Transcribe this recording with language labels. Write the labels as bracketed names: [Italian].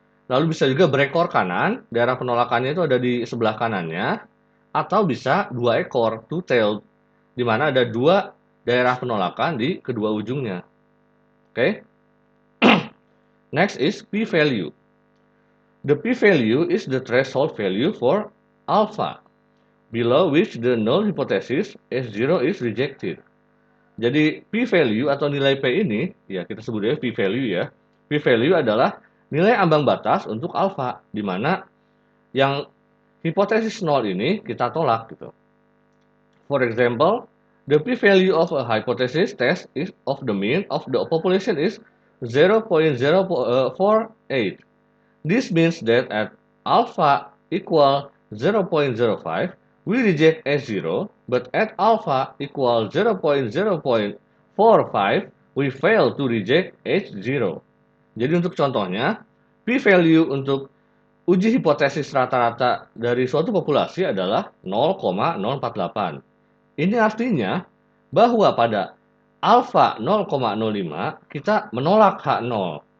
[Indonesian] Lalu bisa juga berekor kanan, daerah penolakannya itu ada di sebelah kanannya, atau bisa dua ekor, two-tailed, di mana ada dua daerah penolakan di kedua ujungnya. [English] Oke? Next is p-value. The p-value is the threshold value for alpha, below which the null hypothesis S0 is rejected. [Indonesian] Jadi p-value atau nilai P ini, ya kita sebutnya p-value ya. P-value adalah nilai ambang batas untuk alfa, di mana yang hipotesis 0 ini kita tolak gitu. [English] For example, the p-value of a hypothesis test is of the mean of the population is 0.048. This means that at alpha equal 0.05, we reject S0, but at alpha equal 0.0.45, we fail to reject H0. [Indonesian] Jadi untuk contohnya, p-value untuk uji hipotesis rata-rata dari suatu populasi adalah 0,048. Ini artinya bahwa pada alfa 0,05 kita menolak H0.